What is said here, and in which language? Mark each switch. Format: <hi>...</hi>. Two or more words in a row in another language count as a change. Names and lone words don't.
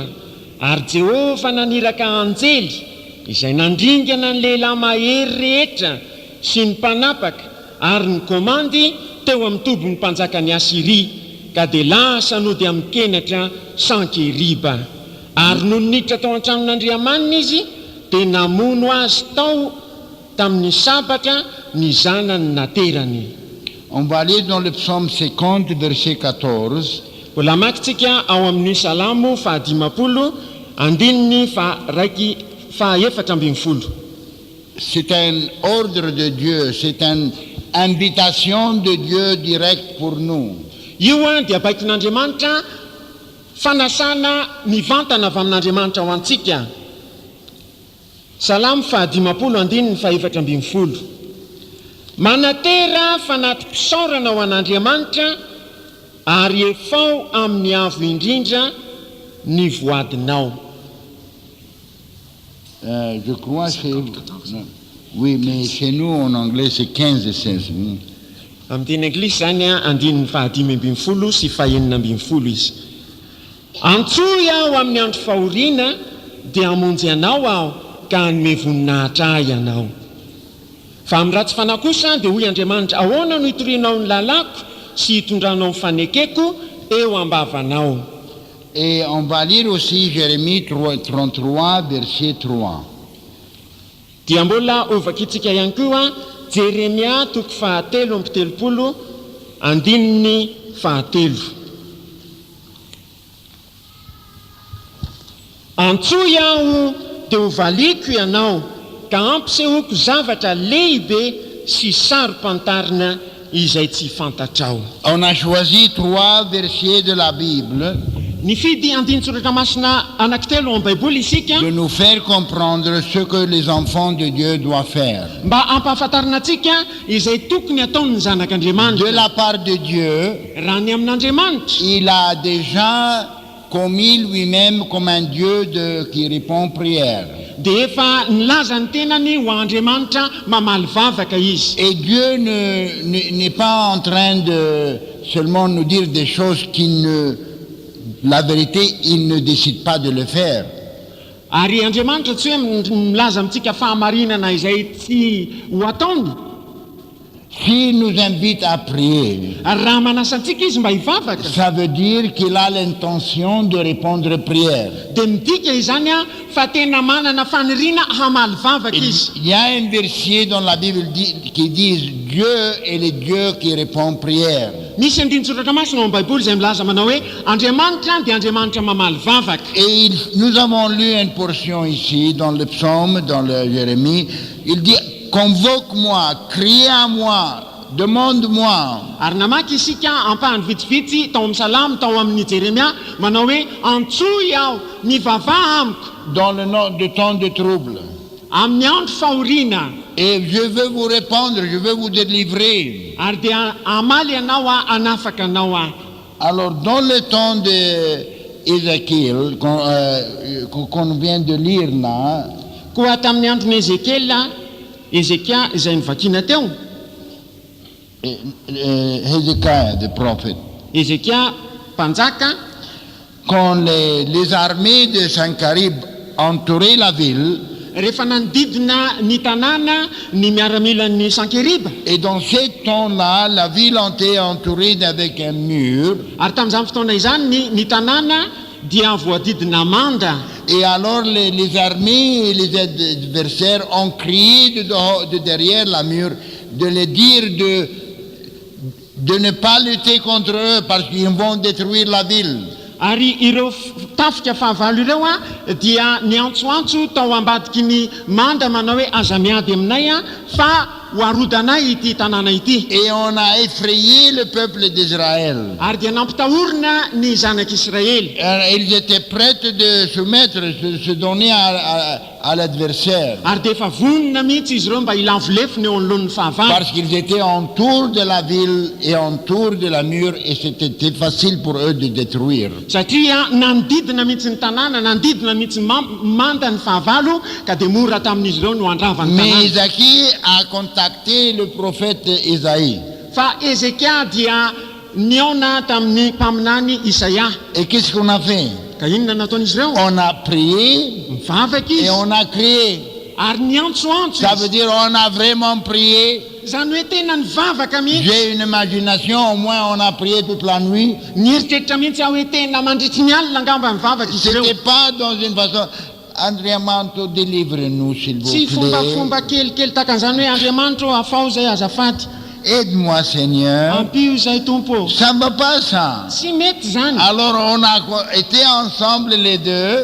<mg>Ary Jehova naniraka anjely izay nandringana ny lehilahy mahery rehetra sy ny mpanapaka ary ny komandy teo amin'ny tobon'ny mpanjaka ny Asiria ka dia lasa nody amin'ny kenatra Sankeriba. Ary no niditra tao an-tranon'Andriamanina izy dia namono azy tao tamin'ny sabatra ny zanany naterany.</mg> <fr>On va lire dans le psaume 50, verset 14.</fr> <mg>Mbola makitsika ao amin'ny salamo fahadimapolo andininy fahaefatra ambin'ny folo.</mg> <fr>C'est un ordre de Dieu, c'est une invitation de Dieu direct pour nous.</fr> <mg>Io dia baikon'Andriamanitra fanasana mivantana avy amin'Andriamanitra ho antsika. Salamo fahadimapolo andininy fahaefatra ambin'ny folo. Manatera fanatim-pisaorana ho an'Andriamanitra ary efao amin'ny avo indrindra ny voadinao.</mg> <fr>Je crois que oui, mais chez nous en anglais c'est 15 et 16.</fr> <mg>Amin'ny teny anglisy zany andininy fahadimy ambin'ny folo sy fahaenina ambin'ny folo izy. Antsoy aho amin'ny andro fahoriana dia hamonjy anao aho ka hanome voninahitra ahy ianao. Fa amin'ny ratsy fanahy kosa dia hoy Andriamanitra, ahoana no hitorianao ny lalako sy hitondranao ny fanekeko eo ambavanao.</mg> <fr>Et on va lire aussi Jérémie 33, verset 3.</fr> <mg>Dia mbola ovakitsika ihany koa Jeremia toko fahatelo amby telopolo andininy fahatelo. Antsoy aho dia hovaliko ianao ka ampisehoko zavatra lehibe sy sarom-pantarina izay tsy fantatrao.</mg> <fr>On a choisi 3 versets de la Bible</fr> <mg>Nifidy andiny soratra masina anankitelo amin'ny Baiboly isika</mg> <fr>de nous faire comprendre ce que les enfants de Dieu doivent faire.</fr> <mg>mba ampahafantarina antsika izay tokony ataon'ny zanak'Andriamanitra.</mg> <fr>De la part de Dieu,</fr> <mg>Raha ny amin'Andriamanitra</mg> <fr>il a déjà commis lui-même comme un Dieu qui répond prière.</fr> <mg>dia efa nilaza ny tenany ho Andriamanitra mamaly vavaka izy.</mg> <fr>Et Dieu n'est pas en train de seulement nous dire des choses la vérité, il ne décide pas de le faire.</fr> <mg>Ary Andriamanitra tsy hoe milaza amintsika fahamarinana izay tsy ho ataony.</mg> <fr>S'il nous invite à prier,</fr> <mg>Ary raha manasa antsika izy mba hivavaka</mg> <fr>ça veut dire qu'il a l'intention de répondre prière.</fr> <mg>dia midika izany fa tena manana faniriana hamaly vavaka izy.</mg> <fr>Il y a un verset dans la Bible qui dit Dieu est le Dieu qui répond prière.</fr> <mg>Misy andiny soratra masina ao amin'ny Baiboly izay milaza manao hoe Andriamanitra dia Andriamanitra mamaly vavaka.</mg> <fr>Et nous avons lu une portion ici dans le psaume, dans le Jérémie. Il dit convoque-moi, crie à moi, demande-moi.</fr> <mg>Ary namaky isika ampahany vitsivitsy tao amin'ny salamo tao amin'ny Jeremia manao hoe antsoy aho mivavaha amiko</mg> <fr>Dans le de temps de trouble.</fr> <mg>amin'ny andro fahoriana.</mg> <fr>Et je veux vous répondre, je veux vous délivrer.</fr> <mg>Ary dia amaly ianao anafaka anao</mg> <fr>Alors, dans le temps d'Ézéchiel, qu'on vient de lire là,</fr> <mg>koa tamin'ny andron'ny Ezekia izay nivakiana teo.</mg> <fr>Hézéchias, le prophète,</fr> <mg>Ezekia mpanjaka</mg> <fr>quand les armées de Sankarib entouraient la ville,</fr> <mg>rehefa nanodidina ny tanàna ny miaramilan'ny Sankeriba.</mg> <fr>Et dans ces temps-là, la ville était entourée avec un mur.</fr> <mg>Ary tamin'izany fotoana izany ny tanàna dia voadidina manda.</mg> <fr>Et alors les armées et les adversaires ont crié de derrière la mur de les dire de ne pas lutter contre eux parce qu'ils vont détruire la ville.</fr> <mg>Ary ireo tafika fahavalo ireo dia niantsoantso tao ambadiky ny manda manao hoe aza miady aminay fa hoarodanay ity tanàna ity.</mg> <fr>Et on a effrayé le peuple d'Israël.</fr> <mg>Ary dia nampitahorina ny zanak'Israely.</mg> <fr>Ils étaient prêts de soumettre, de se donner à l'adversaire.</fr> <mg>Ary dia efa vonina mihitsy izy ireo mba hilavolefona eo anoloan'ny fahavalo.</mg> <fr>Parce qu'ils étaient autour de la ville et autour de la mur et c'était facile pour eux de détruire.</fr> <mg>Satria nanodidina mihitsy ny tanàna, nanodidina mihitsy manda ny fahavalo ka dia mora tamin'izy ireo no andravany tanàna.</mg> <fr>Mais Isaïe a contacté le prophète Isaïe.</fr> <mg>Fa Ezekia dia niona tamin'ny mpaminany Isaia.</mg> <fr>Et qu'est-ce qu'on a fait?</fr> <mg>Ka inona nataon'izy ireo?</mg> <fr>On a prié</fr> <mg>Mivavaka</mg> <fr>et</fr> <mg>izy</mg> <fr>on a crié.</fr> <mg>ary niantsoantso</mg> <fr>Ça</fr> <mg>izy.</mg> <fr>veut dire on a vraiment prié.</fr> <mg>Zany hoe tena nivavaka mihitsy.</mg> <fr>J'ai une imagination, au moins on a prié toute la nuit.</fr> <mg>Nieritreritra mihitsy aho hoe tena mandritry ny alina angamba mivavaka izy ireo.</mg> <fr>C'était pas dans une façon... Andriamanto, délivre-nous s'il vous</fr> <mg>Tsy</mg> <fr>plaît.</fr> <mg>fombafomba kelikely takan'izany hoe Andriamanitra afao zay azafady.</mg> <fr>Aide-moi Seigneur.</fr> <mg>Ampio zay tompo.</mg> <fr>Ça ne va pas ça.</fr> <mg>Tsy mety zany.</mg> <fr>Alors on a été ensemble les deux</fr>